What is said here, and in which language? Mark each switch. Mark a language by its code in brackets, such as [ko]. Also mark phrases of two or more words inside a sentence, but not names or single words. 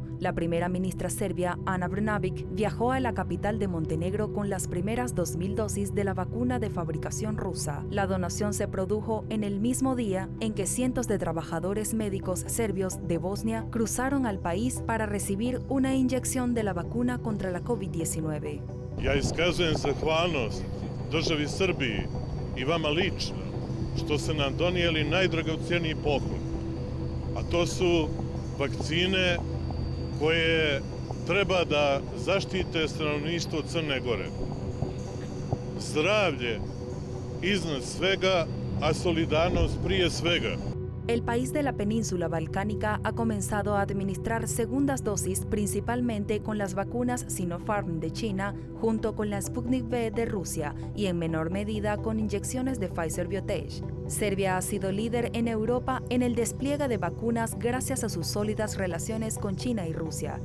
[es] La primera ministra serbia, Ana Brnabić, viajó a la capital de Montenegro con las primeras 2.000 dosis de la vacuna de fabricación rusa. La donación se produjo en el mismo día en que cientos de trabajadores médicos serbios de Bosnia cruzaron al país para recibir una inyección de la vacuna contra la COVID-19. [sr] Ja iskazujem zahvalnost državi Srbiji i vama lično što ste nam donijeli najdragocjeniji poklon, a to su vakcine koje treba da zaštite stanovništvo Crne Gore. Zdravlje iznad svega, a solidarnost prije svega. [es] El país de la península balcánica ha comenzado a administrar segundas dosis principalmente con las vacunas Sinopharm de China junto con la Sputnik V de Rusia y en menor medida con inyecciones de Pfizer-BioNTech. Serbia ha sido líder en Europa en el despliegue de vacunas gracias a sus sólidas relaciones con China y Rusia.